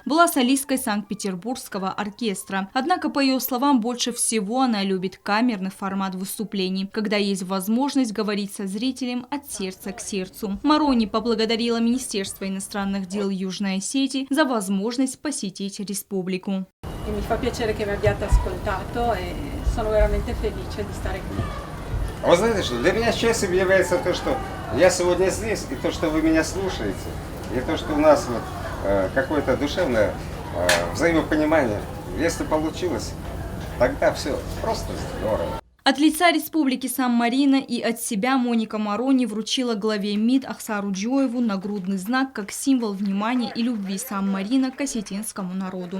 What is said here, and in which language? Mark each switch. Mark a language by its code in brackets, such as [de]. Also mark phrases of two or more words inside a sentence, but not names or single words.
[ru] Была солисткой Санкт-Петербургского оркестра. Однако, по ее словам, больше всего она любит камерный формат выступлений, когда есть возможность говорить со зрителем от сердца к сердцу. Марони поблагодарила Министерство иностранных дел Южной Осетии за возможность посетить республику. [it] Mi fa piacere che mi abbiate ascoltato e sono veramente felice di stare qui. [ru] Вы знаете, что для меня счастьем является то, что я сегодня здесь, и то, что вы меня слушаете, и то, что у нас вот, какое-то душевное взаимопонимание. Если получилось, тогда все просто здорово. От лица Республики Сан-Марино и от себя Моника Марони вручила главе МИД Ахсару Джоеву нагрудный знак как символ внимания и любви Сан-Марино к осетинскому народу.